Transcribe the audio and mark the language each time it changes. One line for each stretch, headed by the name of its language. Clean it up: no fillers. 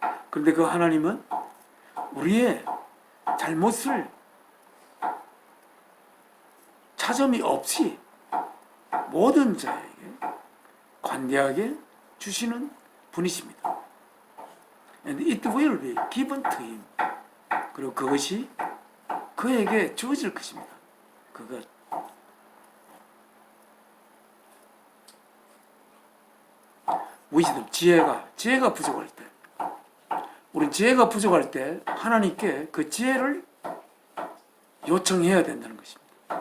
Korean: 그런데 그 하나님은 우리의 잘못을 차점이 없이 모든 자에게 관대하게 주시는 분이십니다.
English: And it will be given to him.
Korean: 그리고 그것이 그에게 주어질 것입니다. 그것. wisdom, 지혜가 부족할 때, 우리 지혜가 부족할 때 하나님께 그 지혜를 요청해야 된다는 것입니다.